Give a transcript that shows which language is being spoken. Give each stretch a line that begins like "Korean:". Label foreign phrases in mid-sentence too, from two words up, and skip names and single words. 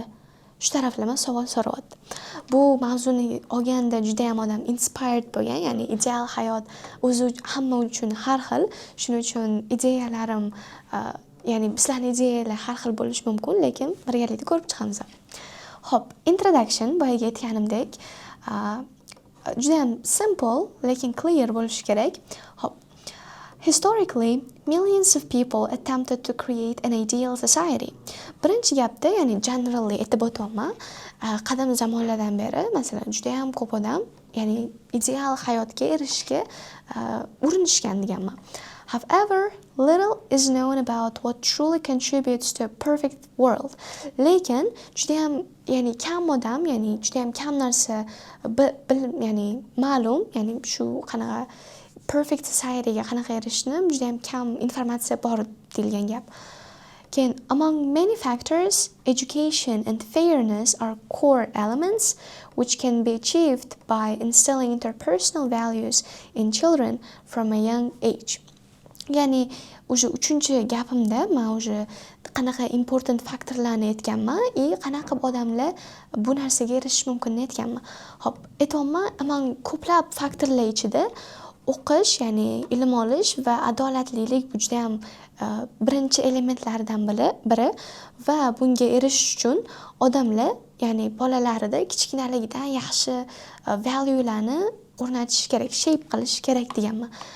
Uzbek: Shu taraflama savol so'rayapti. Bu mavzuni olganda juda ham odam inspired bo'lgan, ya'ni ideal hayot o'zi hamma uchun har xil. Shuning uchun ideyalarim, ya'ni bizlarning ideyalar har xil bo'lishi mumkin, lekin birgalikda ko'rib chiqamiz. Hop, introduction boyaga aytganimdek, juda ham simple lekin clear bo'lishi kerak. Hop.
English: Historically, millions of people attempted to create an ideal society.
Uzbek: Birinchi gapda, ya'ni generally aytib o'tyapman, qadim zamonlardan beri, masalan, juda ham ko'p odam, ya'ni ideal hayotga erishishga urinishgan deganman.
English: However, little is known about what truly contributes to a perfect world.
Uzbek: Lekin juda ham, ya'ni kam odam, ya'ni juda ham kam narsa ya'ni ma'lum, ya'ni shu qanaqa
English: perfect societyga
Uzbek: qanaqa erishishni juda ham kam informatsiya bor deyilgan gap. Keyin,
English: among many factors, education and fairness are core elements which can be achieved by instilling interpersonal values in children from a young age.
Uzbek: Ya'ni o'sha uchinchi gapimda men o'sha qanaqa important faktorlarni aytganman, qanaqa odamlar bu narsaga erishish mumkinini aytganman. Hop, aytayapman, among ko'plab faktorlar ichida o'qish, ya'ni ilm olish va adolatlilik bu juda ham birinchi elementlardan biri va bunga erishish uchun odamlar, ya'ni bolalarida kichkinaligidan yaxshi valuelarni o'rnatish kerak, shape qilish kerak deganman.